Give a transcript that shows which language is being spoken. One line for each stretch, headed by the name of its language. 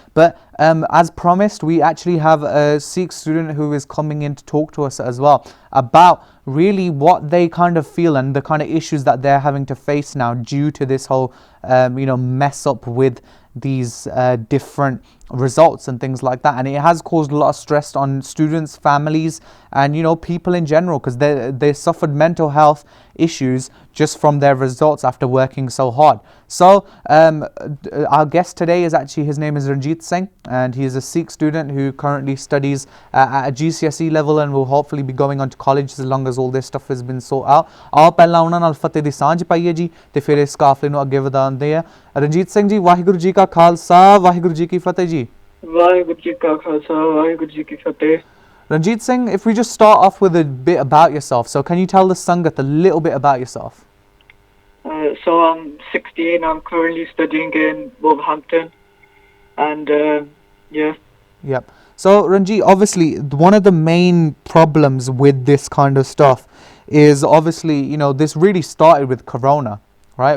English: But as promised, we actually have a Sikh student who is coming in to talk to us as well about really what they kind of feel and the kind of issues that they're having to face now due to this whole mess up with these different results and things like that. And it has caused a lot of stress on students, families, and people in general, because they suffered mental health issues just from their results after working so hard. So our guest today is actually, his name is Ranjeet Singh, and he is a Sikh student who currently studies at a GCSE level and will hopefully be going on to college as long as all this stuff has been sorted out.
Punjabi: ਆਓ ਪਹਿਲਾਂ ਉਹਨਾਂ ਨਾਲ ਫਤਿਹ ਦੀ ਸਾਂਝ ਪਾਈਏ ਜੀ ਤੇ ਫਿਰ ਇਸ ਕਾਫਲੇ ਨੂੰ ਅੱਗੇ ਵਧਾਉਂਦੇ ਆ। ਰਣਜੀਤ ਸਿੰਘ ਜੀ, ਵਾਹਿਗੁਰੂ ਜੀ ਕਾ ਖਾਲਸਾ, ਵਾਹਿਗੁਰੂ ਜੀ ਕੀ ਫਤਿਹ ਜੀ। ਵਾਹਿਗੁਰੂ ਜੀ ਕਾ ਖਾਲਸਾ, ਵਾਹਿਗੁਰੂ ਜੀ ਕੀ ਫਤਿਹ।
English: Ranjeet Singh, if we just start off with a bit about yourself. So can you tell the Sangat a little bit about yourself? So I'm 16. I'm currently studying in Wolverhampton. And yeah. Yep. So Ranjeet, obviously one of the main problems with this kind of stuff is obviously, this really started with Corona, right?